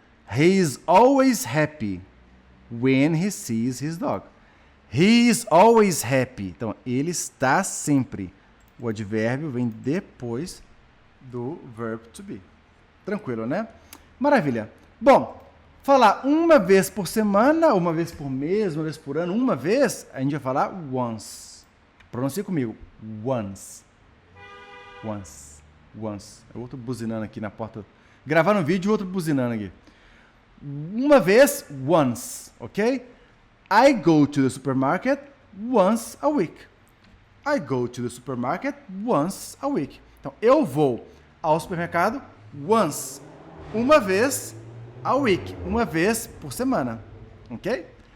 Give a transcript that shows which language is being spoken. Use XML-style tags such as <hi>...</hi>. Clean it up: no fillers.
<en>He is always happy when he sees his dog. He is always happy.</en> <pt>Então, ele está sempre. O advérbio vem depois do verb to be. Tranquilo, né? Maravilha. Bom, falar uma vez por semana, uma vez por mês, uma vez por ano, uma vez, a gente vai falar once. Pronuncia comigo. Once. Once. Once. É outro buzinando aqui na porta. Gravando um vídeo e outro buzinando aqui. Uma vez,</pt> <en>once. Ok? I go to the supermarket once a week. I go to the supermarket once a week.</en> <pt>Então, eu vou ao supermercado once, uma vez a week, uma vez por semana, ok?</pt>